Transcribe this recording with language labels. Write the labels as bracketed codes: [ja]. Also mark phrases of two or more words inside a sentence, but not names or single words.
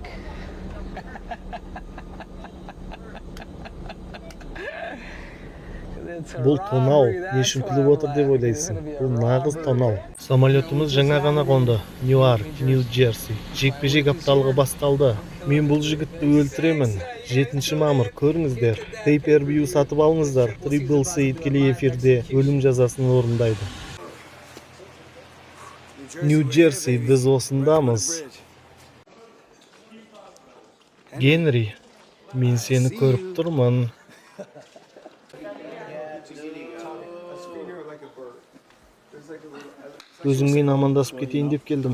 [kk] Бұл тонау, не үшін күліп отыр деп ойлайсың? Бұл нағыз тонау. Самолетіміз жаңа ғана қонды. Ньюарк, Нью-Джерси. Жекпе-жек апталығы басталды. Мен бұл жігітті өлтіремін. 7 мамыр, көріңіздер. Pay-per-view сатып алыңыздар. Triple C тікелей эфирде өлім жазасын орындайды. Нью-Джерси, біз осындамыз. Генри, мен сені көріп тұрмын. Өзіңмен амандасып кетейін деп келдім.